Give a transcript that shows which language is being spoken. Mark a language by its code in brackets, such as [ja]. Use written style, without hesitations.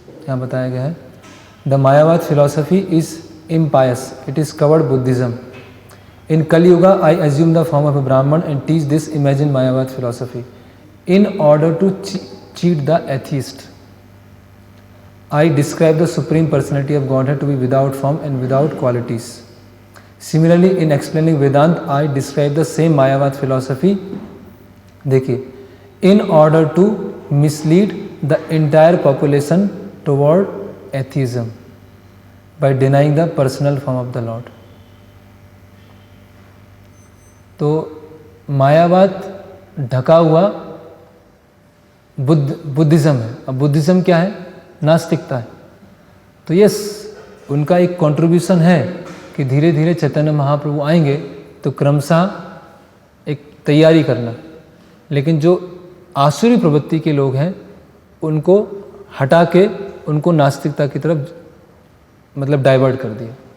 [hi] यहाँ बताया गया है, [en] The Mayavad philosophy is impious, it is covered Buddhism. In Kaliyuga I assume the form of a Brahmin and teach this imagine Mayavad philosophy in order to cheat the atheist. I describe the supreme personality of godhead to be without form and without qualities. Similarly, in explaining Vedanta, I describe the same Mayavad philosophy, [hi] देखिए, [en] in order to mislead the entire population toward atheism by denying the personal form of the Lord. [hi] तो मायावाद ढका हुआ Buddhism है। अब Buddhism क्या है? नास्तिकता है। तो यस, उनका एक कंट्रीब्यूशन है कि धीरे धीरे चैतन्य महाप्रभु आएंगे तो क्रमशः एक तैयारी करना, लेकिन जो आसुरी प्रवृत्ति के लोग हैं उनको हटा के उनको नास्तिकता की तरफ मतलब डाइवर्ट कर दिया।